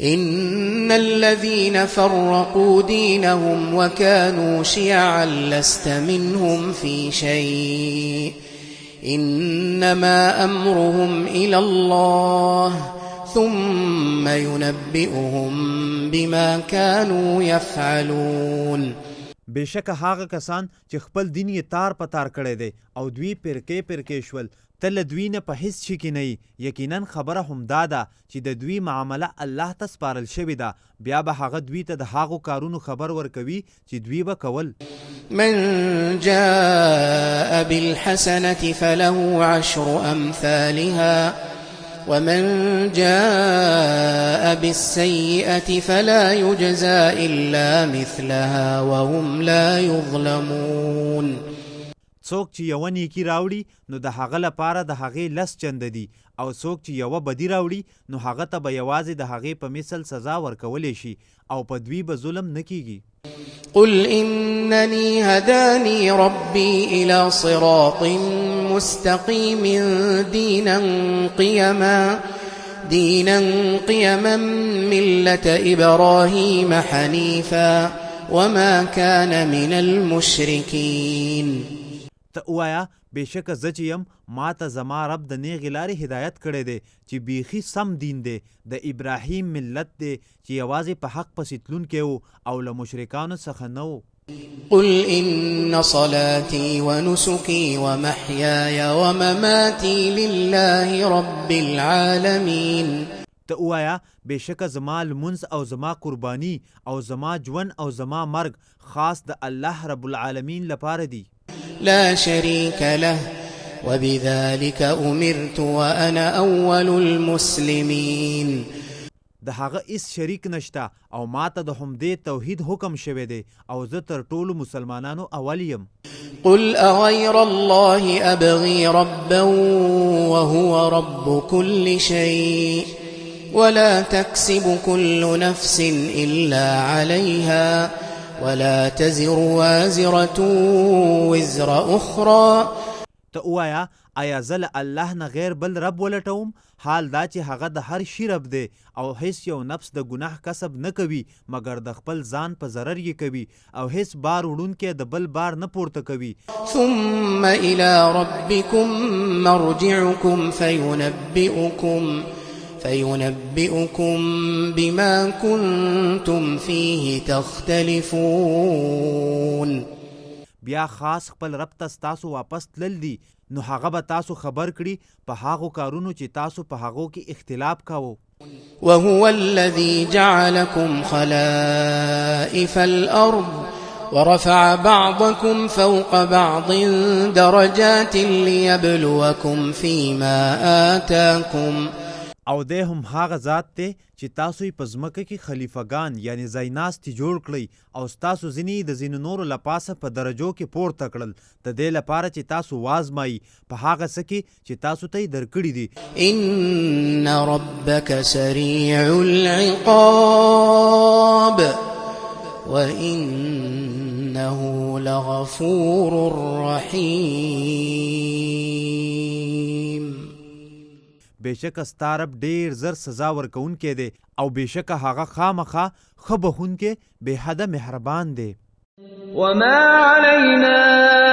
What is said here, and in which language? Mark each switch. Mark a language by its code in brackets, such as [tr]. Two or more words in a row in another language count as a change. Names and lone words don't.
[ar] إن الذين فرقوا دينهم وكانوا شيعا لست منهم في شيء إنما أمرهم إلى الله ثم ينبئهم بما كانوا يفعلون. [ps] بشک هغه کسان چې خپل دین یې تار په تار کړی دی او دوی پرکې شول ته له دوی نه په هیڅ شي کې نه یې. یقینا خبره همدا ده چې د دوی معامله الله ته سپارل شوې ده، بیا به هغه دوی ته د هغو کارونو خبر ورکوي چې دوی به کول. [ar] من جاء بالحسنة فله 10 أمثالها ومن جاء بالسيئة فلا يجزى إلا مثلها وهم لا يظلمون. [ps] څوک چې یوه نیکي راوړي نو د هغه لپاره د هغې 10 چنده دي، او څوک چې یوه بدي راوړي نو هغه ته به یوازې د هغې په مثل سزا ورکولی شي او په دوی به ظلم نه کیږي. [ar] قل إنني هداني ربي إلى صراط مستقيم دينا قيما ملة إبراهيم حنيفا وما كان من المشركين. [ps] ته ووایه بېشکه زه چې یم ما ته زما رب د نیغې لارې هدایت کړی دی چې بیخي سم دین دی، د ابراهیم ملت دی چې یوازې په حق پسې تلونکی و او له مشرکانو څخه نه و. [ar] قل إن صلاتي ونسكي ومحياي ومماتي لله رب العالمين. [ps] ته ووایه بېشکه زما لمونځ او زما قرباني او زما ژوند او زما مرګ خاص د الله [ar] رب العالمین [ps] لپاره دی. [ar] لا شريك له وبذلك أمرت وأنا أول المسلمين. [ps] د هغه هیڅ شریک نشته او ما ته د همدې توحید حکم شوی دی او زه تر ټولو مسلمانانو اول یم. [ar] قل أغير الله أبغي ربا وهو رب كل شيء ولا تكسب كل نفس إلا عليها ولا تزر وازرة وزر أخرى. [ps] ته ووایه آیا زه له الله نه غیر بل رب ولټوم؟ حال دا چې هغه د هر شي رب دی او هیڅ یو نفس د ګناه کسب نه کوي مګر د خپل ځان په ضرر یې کوي او هیڅ بار وړونکی د بل بار نه پورته کوي. [ar] ثم إلى ربكم مرجعكم فينبئكم بما كنتم فيه تختلفون. [ps] بیا خاص خپل رب ته ستاسو واپس تلل دي نو هغه به تاسو خبر کړي په هغو کارونو چې تاسو په هغو کې اختلاف کاوه. [ar] وهو الذي جعلكم خلائف الأرض ورفع بعضكم فوق بعض درجات ليبلوكم فيما آتاكم. [ps] او دی هم هغه ذات دی چې تاسو یې په ځمکه کې خلیفګان یعنی ځایناستي جوړ کړئ او ستاسو ځینې د ځینو نورو له پاسه په درجو کې پورته کړل د دې لپاره چې تاسو وازمایي په هغه څه کې چې تاسو ته یې درکړي دي. [ar] إن ربك سريع العقاب وإنه لغفور رحيم. [ps] بېشکه ستا رب ډېر زر سزا ورکوونکی دی او بېشکه هغه خامخا ښه بخښونکی بې حده مهربان دی. [ar] وما علينا